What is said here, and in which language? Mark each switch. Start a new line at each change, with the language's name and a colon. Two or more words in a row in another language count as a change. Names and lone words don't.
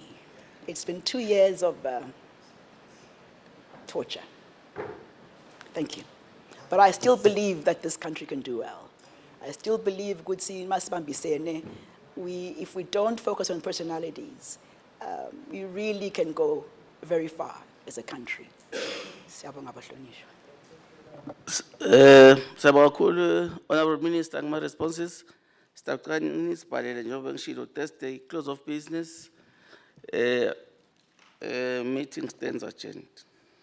English: It's been 2 years of torture. Thank you. But I still believe that this country can do well. I still believe if we don't focus on personalities, we really can go very far as a country.
North Ndebele: Siyabonga bahlonishwa. Siyabonga kakhulu
English: Honorable Minister
North Ndebele: ngama responses. Sitaqani sibhalele njengoba ngishilo Thursday
English: close of business. Meeting stands adjourned.